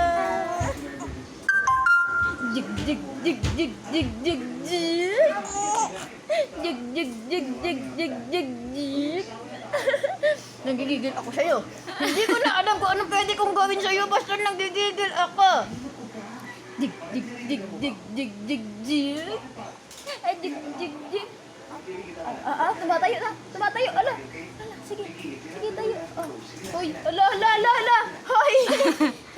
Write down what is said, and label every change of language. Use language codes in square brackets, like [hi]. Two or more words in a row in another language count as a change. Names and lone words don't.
[tl] Dig dig dig dig dig dig dig. Dig dig dig dig dig dig dig. Nagigigil ako sa'yo. Hindi ko na alam kung anong pwede kong gawin sa'yo. Basta nagigigil ako. Dig dig dig dig dig dig dig. Ay, dig dig dig. Tumatayo na. Tumatayo. Ala. Sige. Sige tayo. Oh. Hoy. Ala, ala, ala, ala. Hoy.